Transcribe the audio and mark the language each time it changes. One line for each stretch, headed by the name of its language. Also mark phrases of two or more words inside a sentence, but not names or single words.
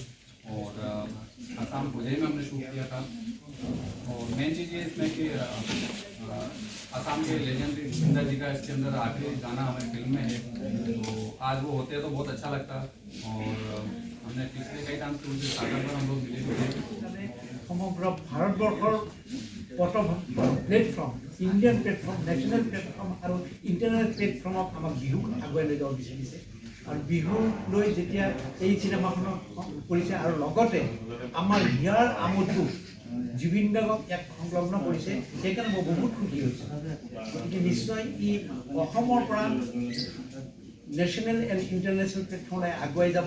Hindi: और आसाम भुजई में हमने शूट किया था। और मेन चीज़ ये इसमें कि आसाम के लेजेंडरी जिंदा जी का इसके अंदर आखिरी गाना हमारी फिल्म में है। तो आज वो होते तो बहुत अच्छा लगता। और हमने पिछले कई टाइम से उनके सागर पर हम लोग मिले थे।
Assamese: সমগ্ৰ ভাৰতবৰ্ষৰ
English: platform Indian platform national platform
Assamese: और
English: international platformot
Assamese: আমাক বিহুক आগুৱাই লৈ যাব বিচাৰিছে। আৰু বিহু লৈ যেতিয়া এই চিনেমাখনৰ কৰিছে আৰু লগতে আমাৰ হিয়াৰ আমোদটো জুবিন গাৰ্গক এক সংলগ্ন কৰিছে, সেইকাৰণে মই বহুত খুশি হৈছোঁ। গতিকে নিশ্চয় ই অসমৰ পৰা
English: national and international platformloi
Assamese: আগুৱাই যাব।